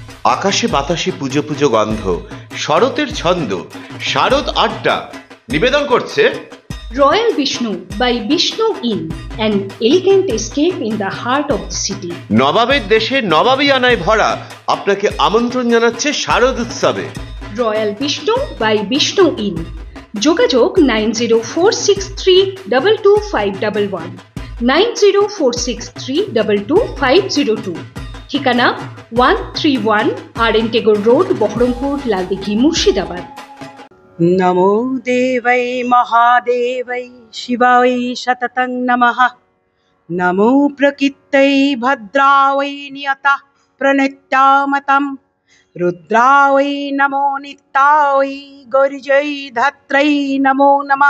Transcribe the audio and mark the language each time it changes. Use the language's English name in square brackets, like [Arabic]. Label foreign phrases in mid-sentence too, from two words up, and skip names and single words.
[Bangla] আকাশে বাতাসে পুজো পুজো গন্ধ, শরতের ছন্দ, শারদ আড্ডা নিবেদন করছে [English] Royal Vishnu by Vishnu Inn, an elegant escape in the heart of the city. [Bangla] নবাবের দেশে নবাবী আনায় ভরা আপনাকে আমন্ত্রণ জানাচ্ছে শারদ উৎসবে। [English] Royal Vishnu by Vishnu Inn. [Bangla] যোগাযোগ 9046322511, 9046322502, ঠিকানা 131 RN टेगोर रोड, बहरमपुर, लालदीघी, मुर्शिदाबाद। [Sanskrit] नमो देवै महादेवै शिवाय सततं नमः। नमो प्रकृत्यै भद्रावै नियता प्रणत्यामतं। रुद्रावै नमो नित्यावै गौर्यै धात्रै नमो नमः।